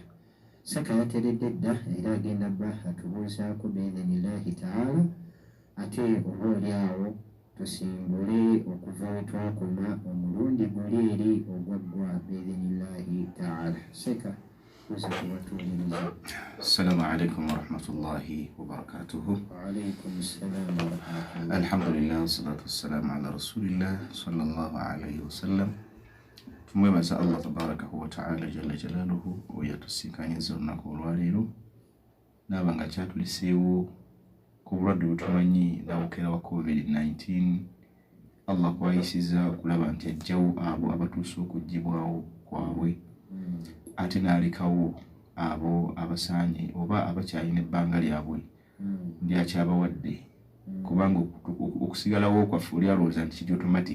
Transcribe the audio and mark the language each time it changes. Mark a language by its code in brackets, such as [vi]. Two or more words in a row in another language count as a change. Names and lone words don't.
[lg] Saka yateredde dda era agenda bba atubuuzaako [ar] بإذن الله تعالى, [lg] ate oboolyawo tusimbule okuva we twakoma omulundi guli eri ogwaggwa [ar] بإذن الله تعالى. [lg] Seka kuza kubatuuliriza. [ar] السلام عليكم ورحمة الله وبركاته. وعليكم السلام ورحمة الله. الحمد لله والصلاة والسلام على رسول الله صلى الله عليه وسلم. [lg] Tumwebaza [ar] الله تباركه وتعالى جل جلاله [lg] oyatusinkanyiriza olunaku olwaleero naaba nga kyatuliseewo ku bulwadde butumanyi nawukera wa COVID-19. Allah kwayisiza okulaba nti ajjawo abo abatuuse okuggyibwawo kwabwe, ate n'alekawo abo abasaanye oba abakyalina ebbanga lyabwe lyakyabawadde, kubanga okusigalawo kwaffe oli alowooza nti kiri automatic.